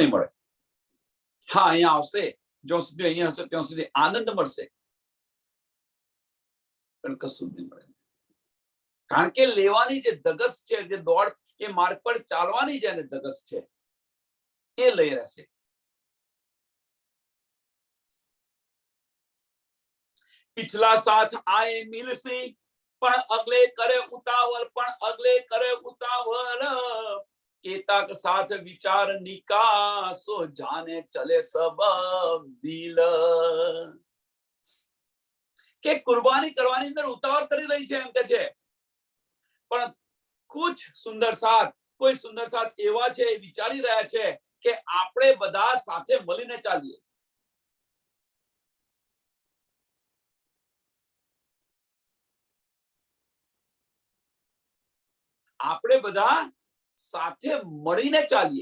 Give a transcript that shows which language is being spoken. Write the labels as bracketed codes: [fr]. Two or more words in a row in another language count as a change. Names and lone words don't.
[gu] હા, અહીંયા આવશે જ્યાં સુધી અહીંયા હશે ત્યાં સુધી આનંદ મળશે, પણ કશું જ નહીં મળે. કારણ કે લેવાની જે ધગસ છે, જે દોડ, એ માર્ગ પર ચાલવાની જેને ધગસ છે એ લઈ રહેશે. [raj] पिछला साथ आए मिलसी पण अगले करे उतावल, पण अगले करे उतावल, केता के साथ विचार निकासो जाने चले सब मिल. [gu] કે કુરબાની કરવાની અંદર ઉતાવળ કરી રહી છે એમ કે છે, પણ કુછ સુંદર સાથ, કોઈ સુંદર સાથ એવા છે વિચારી રહ્યા છે કે આપણે બધા સાથે મળીને ચાલીએ. આપણે બધા સાથે મળીને ચાલીએ.